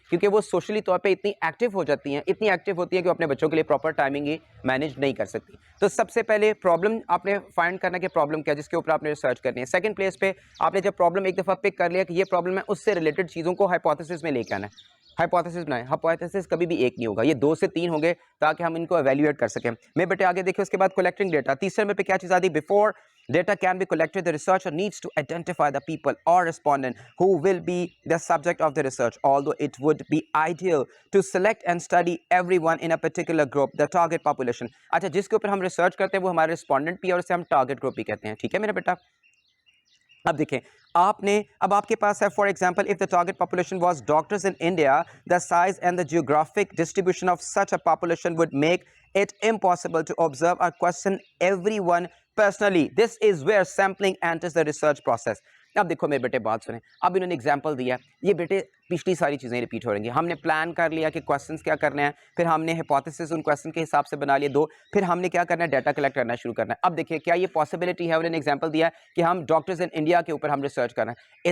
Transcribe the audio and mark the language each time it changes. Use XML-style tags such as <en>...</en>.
<hi>क्योंकि वो सोशली तौर पे इतनी एक्टिव हो जाती हैं, इतनी एक्टिव होती हैं कि वो अपने बच्चों के लिए प्रॉपर टाइमिंग ही मैनेज नहीं कर सकती। तो सबसे पहले प्रॉब्लम आपने फाइंड करना कि प्रॉब्लम क्या है, जिसके ऊपर आपने रिसर्च करनी है। सेकंड प्लेस पे आपने जब प्रॉब्लम एक दफ़ा पिक कर लिया कि ये प्रॉब्लम है, उससे रिलेटेड चीज़ों को हाइपोथेसिस में लेके आना है। हाइपोथेसिस बनाएं, हाइपोथेसिस कभी भी एक नहीं होगा, ये 2 से 3 होंगे ताकि हम इनको एवेल्युएट कर सकें। मैं बेटे आगे देखिए उसके बाद कलेक्टिंग डेटा, तीसरे नंबर पे क्या चीज़ आती है,</hi> <en>Before data can be collected the researcher needs to identify the people or respondent who will be the subject of the research, although it would be ideal to select and study everyone in a particular group, the target population। अच्छा, जिसके ऊपर हम research करते हैं वो हमारे respondent भी है और उसे हम टारगेट ग्रुप भी कहते हैं, ठीक है मेरा बेटा।</en> <hi>अब देखें, आपने अब आपके पास है</hi> <en>For example if the target population was doctors in India, the size and the geographic distribution of such a population would make it impossible to observe or question everyone personally. This is where sampling enters the research process।</en> <hi>अब देखो मेरे बेटे बात सुने, अब इन्होंने example दिया, ये बेटे पिछली सारी चीज़ें रिपीट हो रही हैं। हमने प्लान कर लिया कि क्वेश्चंस क्या करने हैं, फिर हमने हाइपोथेसिस उन क्वेश्चन के हिसाब से बना लिए 2, फिर हमने क्या करना है, डाटा कलेक्ट करना शुरू करना है। अब देखिए क्या ये पॉसिबिलिटी है, उन्होंने एग्जांपल दिया है कि हम डॉक्टर्स इन इंडिया के ऊपर हम रिसर्च कर रहे हैं।</hi>